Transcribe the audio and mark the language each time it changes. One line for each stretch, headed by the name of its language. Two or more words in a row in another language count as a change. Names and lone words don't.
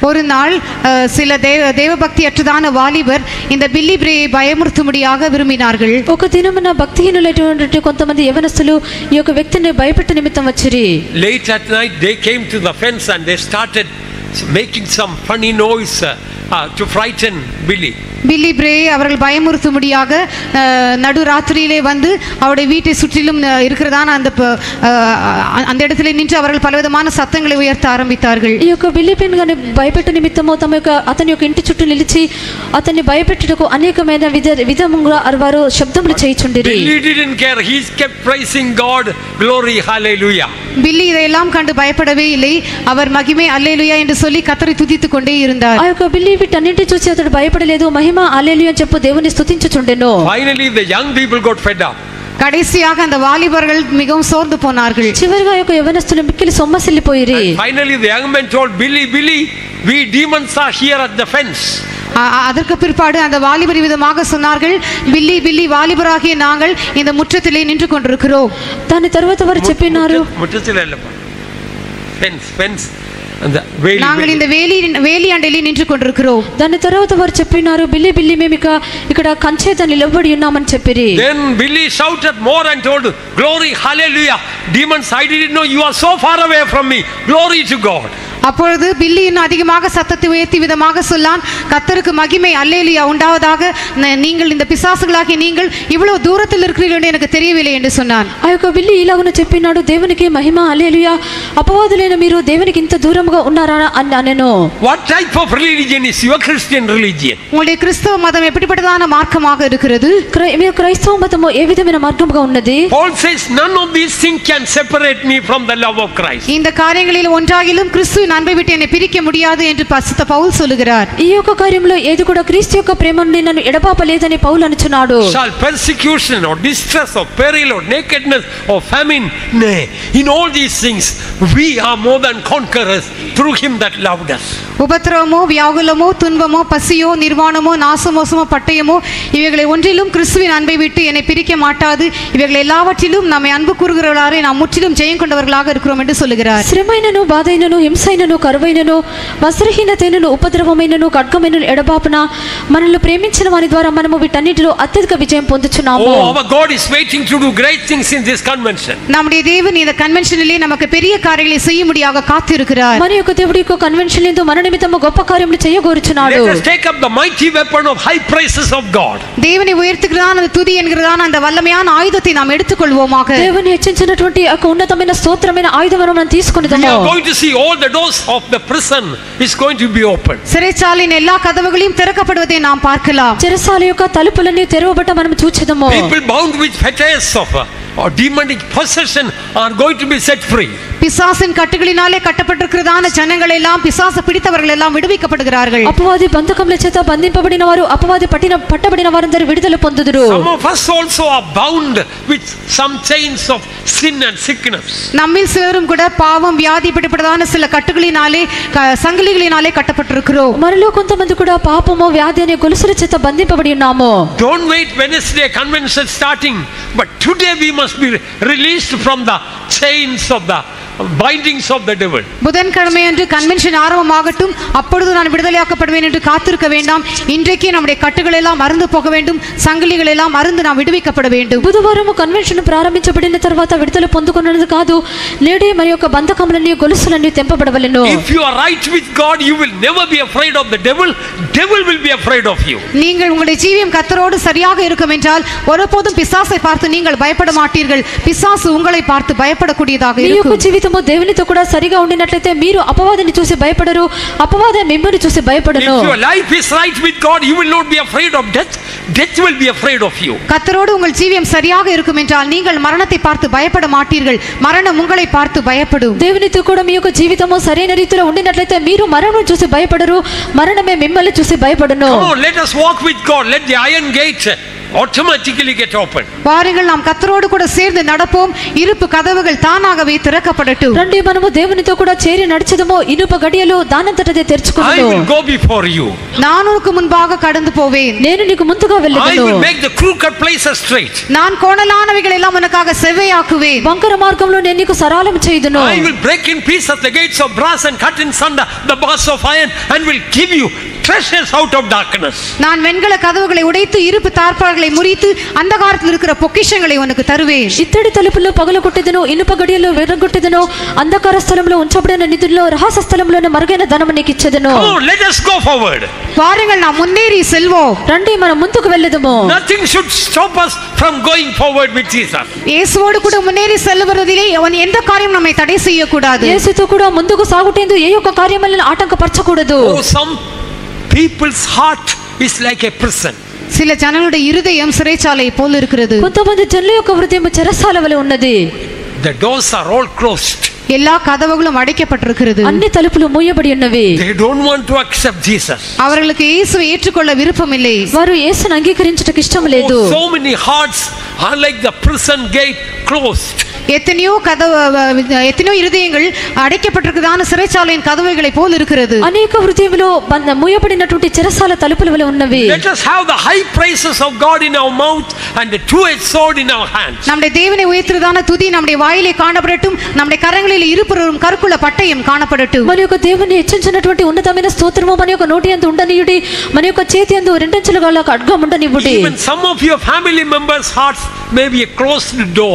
Tamil: ஒரு நாள் சில தேவபக்தி அற்றதான வாலிபர் இந்த பில்லி பிரேயை பயமுறுத்தும்படியாக விரும்பினார்கள்.
Telugu: ఒక దినమున భక్తిహీనులైనటువంటి కొంతమంది యవనస్తులు ఈ యొక్క వ్యక్తిని భయపెట్ట నిమిత్తం వచ్చిరి.
English: Late at night they came to the fence and they started making some funny noise to frighten Billy.
Tamil: பில்லி பிரே அவர்கள் பயமுறுத்தும்படியாக நடுராத்திரியிலே வந்து அவருடைய வீட்டை சுற்றிலும் இருக்கிறதான அந்த இடத்துல நின்று அவர்கள் பலவிதமான சத்தங்களை உயர்த்த ஆரம்பித்தார்கள்.
Telugu: ఈ యొక్క బిల్లి పెన్ గాని భయపెట్ట నిమిత్తము తమ యొక్క అతని యొక్క ఇంటి చుట్టూ నిలిచి అతన్ని భయపెట్టుటకు అనేకమైన విధముగా వారు శబ్దములు చేయుచుండిరి.
English: Billy didn't care. He kept praising God. Glory, hallelujah.
Tamil: பில்லி இதையெல்லாம் கண்டு பயப்படவே இல்லை. அவர் மகிமை அல்லேலூயா என்று சொல்லி கர்த்தரை துதித்துக் கொண்டே இருந்தார்.
Telugu: ఆ యొక్క బిల్లి వీటన్నింటి చూసి అతడు భయపడలేదు, మహిమ హల్లెలూయా అని చెప్పు దేవుని స్తుతించుచుండెను.
English: Finally the young people got fed up.
Tamil: கடைசியாக அந்த வாலிபர்கள் மிகவும் சோர்ந்து போனார்கள்.
Telugu: చివరిగా యొక్క యవనస్తులు మిక్కిలి సొమ్మసిల్లిపోయిరి.
English: Finally the young man told Billy, we demons are here at the fence.
Tamil: அதற்கு பிற்பாடு அந்த வாலிபர் விதமாக சொன்னார்கள், பில்லி வாலிபராகிய நாங்கள் இந்த முற்றத்திலே நின்று கொண்டிருக்கிறோம்.
Telugu: దాని తర్వాత వారు చెప్పినారు,
Tamil: முற்றத்திலே இல்ல, fence நாங்கள் இந்த
Telugu: వేలి అండలి నించు
Tamil: கொண்டிருக்கிறோம்.
Telugu: దాని తర్వాత వారు చెప్పినారు, బిల్లి మేము ఇక్కడ కంచె ద నిలబడి ఉన్నామని చెప్పిరి.
English: Then Billy shouted more and told, glory, hallelujah. Demons, I didn't know you are so far away from me. Glory to God.
Tamil: அப்பொழுது பில்லி இன்னும் அதிகமாக சத்தத்தை உயர்த்தி விதமாக சொல்லான், கர்த்தருக்கு மகிமை அல்லேலூயா உண்டாவதாக, நீங்கள் இந்த பிசாசுகளாகிய நீங்கள் இவ்வளவு தூரத்தில் இருக்கிறீர்கள் என்று எனக்கு தெரியவில்லை என்று சொன்னான்.
Telugu: ఆ యొక్క బిల్లి ఇలాగున చెప్పినాడు, దేవునికి మహిమ హల్లెలూయా, అపవాదులైన మీరు దేవునికి ఇంత దూరంగా ఉన్నారా అని అనెను.
English: What type of religion is your Christian religion?
Tamil: உங்களுடைய கிறிஸ்தவ மதம் எப்படிப்பட்டதான மார்க்கமாக இருக்கிறது?
Telugu: మీ క్రైస్తవ మతము ఏ విధమైన మార్గముగా ఉన్నది?
English: Paul says none of these things can separate me from the love of Christ.
Tamil: இந்த காரியங்களில் ஒன்றாகிலும் கிறிஸ்துவின் அன்பை விட்டு என்னை பிரிக்க முடியாது என்று பரிசுத்த பவுல் சொல்லுகிறார்.
Telugu: ఈ యొక్క కార్యంలో ఏది కూడా క్రీస్తు యొక్క ప్రేమ నుండి నన్ను ఎడబాపలేదని పౌలు అనుచున్నాడు.
English: Shall persecution or distress or peril or nakedness or famine, nay, in all these things we are more than conquerors through him that loved us.
Tamil: உபத்திரவமோ வியாகுலமோ துன்பமோ பசியோ நிர்வாணமோ நாசமோசமோ பட்டயமோ இவைகளை ஒன்றிலும் கிறிஸ்துவின் அன்பை விட்டு என்னை பிரிக்க மாட்டாது. இவைகள் எல்லாவற்றிலும் நம்மை அன்பு கூறுகிறவர்களாக நாம் முற்றிலும் ஜெயம் கொண்டவர்களாக இருக்கிறோம் என்று சொல்லுகிறார்.
Telugu: శ్రమైనను బాధైనను హింసైనను కరువైనను వస్త్రహీనతైనను ఉపద్రవమైనను ఖడ్గమైనను ఎడబాపున మనల్ని ప్రేమించిన వారి ద్వారా మనము వీటన్నిటిలో అత్యధిక విజయం పొందుచున్నాము.
English: Oh, our God is waiting to do great things in this convention.
Tamil: நம்முடைய தேவன் இந்த கன்வென்ஷனிலே நமக்கு பெரிய காரியங்களை செய்யும்படியாக காத்திருக்கிறார்.
Telugu: మన యొక్క దేవుడి యొక్క కన్వెన్షన్ యందు మన నిమిత్తము గొప్ప కార్యములు చేయగోరుచున్నాడు.
English: Let us take up the mighty weapon of high praises of God.
Tamil: தேவனை உயர்த்துகிறதான அந்த துதி என்கிறதான அந்த வல்லமையான ஆயுதத்தை நாம் எடுத்துக்கொள்வோமாக.
Telugu: దేవుని హెచ్చించినటువంటి ఆ ఉన్నతమైన స్తోత్రమైన ఆయుధమును మనం తీసుకొనిదము.
English: We are going to see all the doors of the prison is going to be open.
Tamil: சிறைச்சாலையின் எல்லா கதவுகளையும் திறக்கப்படுவதை நாம் பார்க்கலாம்.
Telugu: చెరసాల యొక్క తలుపులన్నీ తెరవబట మనం చూచెదము.
English: People bound with fetters of or demonic possession are going to be set free.
Tamil: பிசாசின் கட்டுகளினாலே கட்டப்பட்டிருக்கிறதான ஜனங்கள் எல்லாம் பிசாசு பிடித்தவர்கள் எல்லாம் விடுவிக்கப்படுகிறார்கள்.
Telugu: అపవాది బంధకముల చేత బంధింపబడిన వారు అపవాది పట్టబడిన వారందరూ విడుదల పొందుదురు.
English: Some of us also are bound with some chains of sin and sickness.
Tamil: நம்மில் சிலரும் கூட பாவம் வியாதி பிடிப்பட்டதான சில கட்டுகளினாலே சங்கிலிகளினாலே கட்டப்பட்டிருக்கிறோம்.
Telugu: మనలో కొంతమంది కూడా పాపము వ్యాధి అనే గొలుసుల చేత బంధింపబడి ఉన్నాము.
English: Don't wait Wednesday convention starting, but today we must be released from the chains of the bindings of the devil.
Tamil: புதன்கிழமை அன்று கன்வென்ஷன் ஆரம்பமாகட்டும், அப்பொழுது நான் விடுதலையாக்கப்படுவேன் என்று காத்திருக்க வேண்டாம். இன்றைக்கே நம்முடைய கட்டுகள் எல்லாம் மறந்து போக வேண்டும், சங்கிலிகள் எல்லாம் மறந்து நாம் விடுவிக்கப்பட வேண்டும்.
Telugu: బుధవారం కన్వెన్షన్ ప్రారంభించబడిన తర్వాత విడుదల పొందుకున్నది కాదు, నేడే మరి యొక్క బంధకములన్నీ గొలుసులన్నీ తెంపబడవలెను.
English: If you are right with God, you will never be afraid of the devil. Devil will be afraid of you.
Tamil: நீங்கள் உங்களுடைய ஜீவியம் கர்த்தரோடு சரியாக இருக்கும் என்றால் ஒருபோதும் பிசாசை பார்த்து நீங்கள் பயப்பட மாட்டீர்கள். பிசாசு உங்களை பார்த்து பயப்படக்கூடியதாக இருக்கும்.
Telugu: దేవునితో కూడా సరిగా ఉండినట్లయితే మీరు అపవాదిని చూసి భయపడరు, అపవాది మిమ్మల్ని చూసి భయపడను.
English: If your life is right with God, you will not be afraid of death. Death will be afraid of you.
Tamil: கர்த்தரோடு உங்கள் ஜீவியம் சரியாக இருக்கும் என்றால் நீங்கள் மரணத்தை பார்த்து பயப்பட மாட்டீர்கள், மரணம் உங்களை பார்த்து பயப்படும்.
Telugu: దేవునితో కూడా మీ యొక్క జీవితము సరైన రీతిలో ఉండినట్లయితే మీరు మరణం చూసి భయపడరు, మరణమే మిమ్మల్ని చూసి భయపడను.
English: Come on, let us walk with God. Let the iron gate automatically get open.
Tamil: வாருங்கள் நாம் கர்த்தரோடு கூட சேர்ந்து நடப்போம். இருப்பு கதவுகள் தானாகவே திறக்கப்படட்டும்.
Telugu: రండి మనము దేవునితో కూడా చేరి నడిచెదము. ఇనుప గడియలు దానంతటదే
English: I
Telugu: తెరుచుకొనును.
English: will go before you.
Tamil: நான் உனக்கு முன்பாக கடந்து போவேன்.
Telugu: నేను నీకు ముందుగా
English: I
Telugu: వెళ్ళెదను.
English: will make the crooked places straight.
Tamil: நான் கோணலானவைகள் எல்லாம் உனக்காக செவ்வையாக்குவேன்.
Telugu: వంకర మార్గంలో నేను నీకు సరళం చేయుదును.
English: I will break in pieces the gates of brass and cut in sunder the bars of iron and will give you treasures out of darkness.
Tamil: நான் வெண்கல கதவுகளை உடைத்து இருப்பு தாழ்பாள்களை முறித்து அந்தகாரத்தில் இருக்கிற பொக்கிஷங்களை உனக்கு தருவேன்.
Telugu: ఇత్తడి తలుపుల్లో పగలగొట్టెదను, ఇనుప గడియల్లో విరగొట్టెదను, అంధకార స్థలంలో ఉంచబడిన నిధుల్లో రహస్య స్థలంలోనే మరుగైన ధనము నీకు ఇచ్చెదను.
English: Come on, let us go forward.
Tamil: வாருங்கள் நாம் முன்னேறி செல்வோம்.
Telugu: రండి మనం ముందుకు వెళ్ళెదము.
English: Nothing should stop us from going forward with Jesus.
Tamil: இயேசுவோடு கூட முன்னேறி செல்வதிலே அவன் எந்த காரியம் நம்மை தடை செய்யக்கூடாது.
Telugu: యేసుతో కూడా ముందుకు సాగుటేందు ఏ ఒక్క కార్యములను ఆటంకపరచకూడదు.
English: Oh, some people's heart is like a prison.
Tamil: சில ஜனங்களுடைய இருதயம் சிறைச்சாலை போல் இருக்கிறது.
Telugu: కొంతమంది జనుల యొక్క హృదయం చెరసాల వలె ఉన్నది.
English: The doors are all closed.
Tamil: எல்லா கதவுகளும் அடைக்கப்பட்டிருக்கிறது.
Telugu: అన్ని తలుపులు మూయబడి ఉన్నవి.
English: They don't want to accept Jesus.
Tamil: அவர்களுக்கு இயேசுவை ஏற்றுக்கொள்ள விருப்பமில்லை.
Telugu: వారు యేసును అంగీకరించుటకు ఇష్టం లేదు.
English: Oh, so many hearts are like the prison gate closed.
Tamil: எத்தனையோ இருதயங்கள் அடைக்கப்பட்டிருக்கிறதான சிறைச்சாலையின் கதவுகளை போல் இருக்கிறது.
Telugu: అనేక హృదయములో మూయబడినటువంటి చెరసాల తలుపుల వలె ఉన్నవి.
English: Let us have the high praises of God in our mouth and the two-edged sword in our hands.
Tamil: நம்முடைய தேவனை உயர்த்துறதான துதி நம்முடைய வாயிலே காணப்படட்டும். நம்முடைய கரங்களில் இருபுறமும் கருக்குள்ள பட்டயம் காணப்படட்டும்.
Telugu: మన యొక్క దేవుని హెచ్చించినటువంటి ఉన్నతమైన స్తోత్రము మన యొక్క నోటి యందు ఉండనియుడి. మన యొక్క చేతి యందు రెండంచెల గల ఖడ్గం ఉండనివ్వుడి.
English: Even some of your family members' hearts may be a closed door.